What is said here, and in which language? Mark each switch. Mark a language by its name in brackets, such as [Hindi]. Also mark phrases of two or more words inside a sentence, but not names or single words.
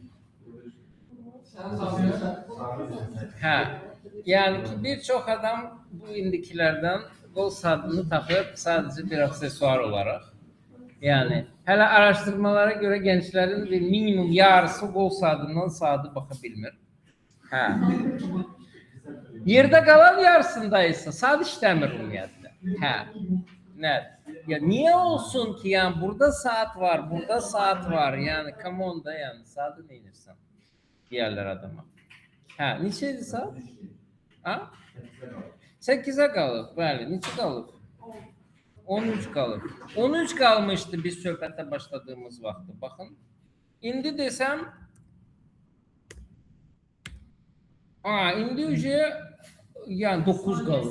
[Azerbaijani] Hə, yəni ki bir çox adam bu indikilərdən qol saatını taxır sadəcə bir aksesuar olaraq. Yani hələ araşdırmalara görə gənclərin bir minimum yarısı qol saatından saatı baxa bilmir. Hə. Yerdə qalan yarısında isə saat işləmir ümumiyyətlə. Hə. Nə? [Turkish] Ya niye olsun ki yani burada saat var, burada saat var. [Azerbaijani] Yani [English] come on [Azerbaijani] da yani saati neyirsən? Deyərlər adama. Hə, neçəydi saat? Ha? 8'e qalıb, bəli. Neçə qalıb? 13 qalıb. 13 qalmışdı biz söhbətə başladığımız vaxtda. Baxın. İndi desəm indi yani 9 qalıb.